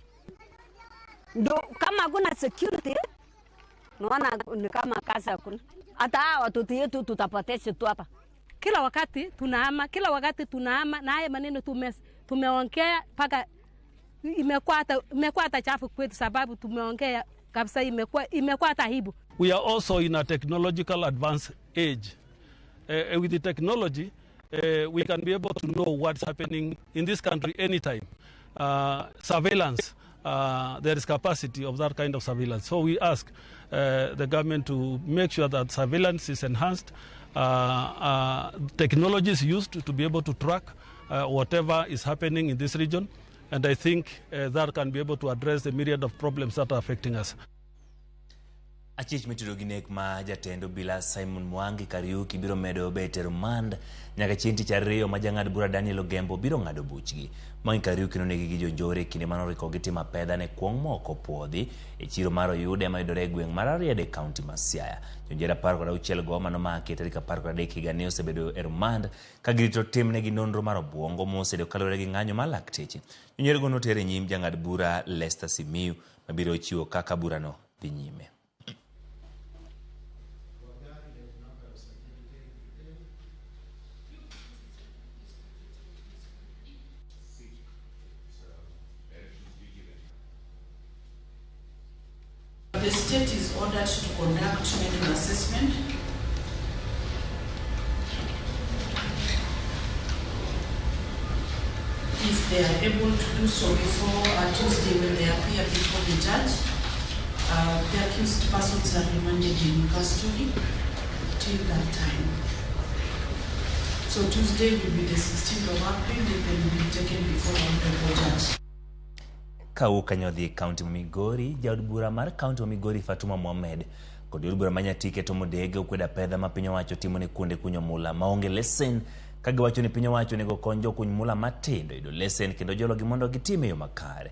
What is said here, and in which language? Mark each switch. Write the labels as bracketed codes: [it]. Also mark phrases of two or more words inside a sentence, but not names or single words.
[sw] Ndio kama hakuna security, naona ni kama kazi hakuna. Hata watoto yetu tutapoteza tu hapa. Kila wakati tunahama na haya maneno tumeongea mpaka imekuwa hata chafu kwetu, sababu tumeongea kabisa, imekuwa hata aibu. [en] We are also in a technological advanced age. With the technology, we can be able to know what's happening in this country anytime. Surveillance, there is capacity of that kind of surveillance. So we ask the government to make sure that surveillance is enhanced, technology is used to be able to track whatever is happening in this region. And I think that can be able to address the myriad of problems that are affecting us. [luo] Achich mitiro ginek ma jatendo bila Simon Mwangi Kariuki biro medo bete remand nyaka chienti chariyo ma jang'ad bura Daniel Ogembo biro ng'ado buchgi. Mwangi Kariuki nonegi gi jonjore kinde manoriko gitima pedha ne kuong' moko puodhi e chiro mar Oyude mayudore e gweng' mar Ariede County ma Siaya. Jonjore 16 go manomaki tarik 13 higa ne osebedo e remand ka girito timnegi nonro mar obwongo mosedo kalore gi ng'anyo mar lakteche. Jonjore go notere nyim jang'ad bura Lester Simiyu mabiro chiwo kaka burano dhi nyime. [en] The state is ordered to conduct medical assessment. If they are able to do so before Tuesday when they appear before the judge, the accused persons are remanded in custody till that time. So Tuesday will be the 16th of April, they will be taken before the honorable judge. [luo] Kauka nyodhi County Migori, jaod bura mar County Migori Fatuma Mohamed kod jaod bura manyatike Tom Odege okweda pedha ma piny owacho timo ne kuonde kunyo mula maonge lesen, ka giwacho ni piny owacho nego kony jokuny mula matindo yudo lesen kendo jologi mondo gitim e yo makare.